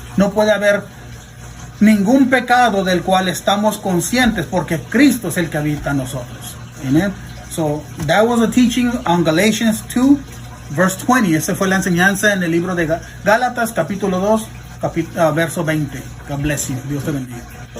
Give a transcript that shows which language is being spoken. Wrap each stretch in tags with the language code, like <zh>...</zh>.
<es>No puede haber ningún pecado del cual estamos conscientes, porque Cristo es el que habita en nosotros. Amen.</es> <en>So that was a teaching on Galatians 2 verse 20.</en> <es>Esa fue la enseñanza en el libro de Gálatas capítulo 2 verso 20.</es> <en>God bless you.</en> <es>Dios te bendiga.</es>